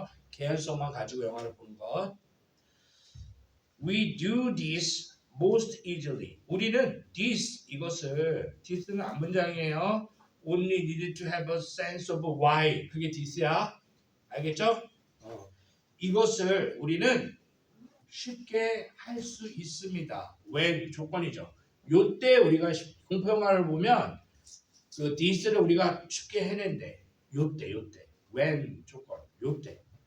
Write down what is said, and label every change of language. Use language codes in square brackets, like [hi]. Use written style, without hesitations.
[ko] 개연성만 가지고 영화를 보는 것. [en] We do this most easily. [ko] 우리는 this는 앞문장이에요. [en] Only needed to have a sense of why. [ko] 그게 this야. 알겠죠? 이것을 우리는 쉽게 할 수 있습니다. when 조건이죠. 요때 우리가 공포 영화를 보면 그 this를 우리가 쉽게 해낸대. 요때 when 조건 요때.